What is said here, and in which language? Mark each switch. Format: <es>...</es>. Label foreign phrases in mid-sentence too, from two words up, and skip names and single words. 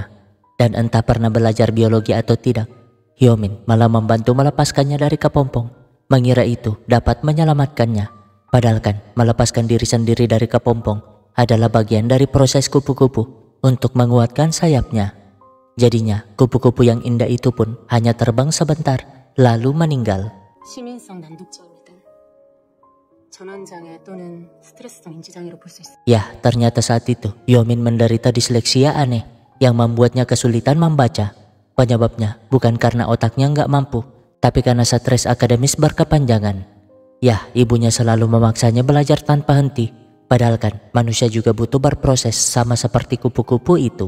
<id>Dan entah pernah belajar biologi atau tidak, Yomin malah membantu melepaskannya dari kepompong, mengira itu dapat menyelamatkannya. Padahal kan melepaskan diri sendiri dari kepompong adalah bagian dari proses kupu-kupu untuk menguatkan sayapnya. Jadinya kupu-kupu yang indah itu pun hanya terbang sebentar lalu meninggal.</id> <ko>시민성 난독증입니다. 전환장애 또는 스트레스성 인지장애로 볼 수 있습니다.</ko> <id>Ya, ternyata saat itu Yomin menderita disleksia aneh yang membuatnya kesulitan membaca. Penyebabnya bukan karena otaknya nggak mampu, tapi karena stres akademis berkepanjangan. Ya, ibunya selalu memaksanya belajar tanpa henti. Padahal kan manusia juga butuh berproses sama seperti kupu-kupu itu.</id>